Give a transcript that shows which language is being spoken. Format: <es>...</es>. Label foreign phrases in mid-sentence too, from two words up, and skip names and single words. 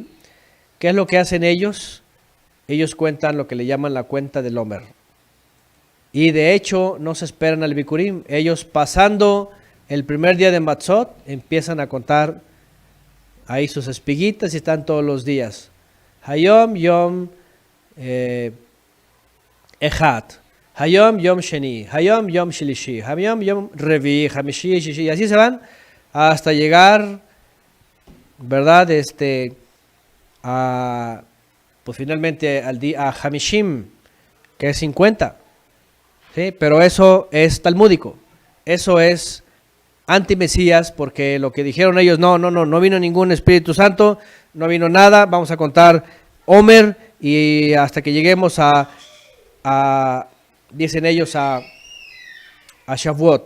<es>¿Qué es lo que hacen ellos? Ellos cuentan lo que le llaman la cuenta del Omer. Y de hecho, no se esperan al Bikurim. Ellos, pasando el primer día de Matzot, empiezan a contar ahí sus espiguitas y están todos los días.</es> <he>היום יום אחד היום יום שני היום יום שלישי היום יום רביעי חמישי שישי,</he> <es>y así se van hasta llegar, ¿verdad? Pues finalmente al día a Hamishim, que es 50, ¿sí? Pero eso es talmúdico. eso es anti-Mesías, porque lo que dijeron ellos, no vino ningún Espíritu Santo, no vino nada, vamos a contar Homer y hasta que lleguemos dicen ellos, a Shavuot.</es>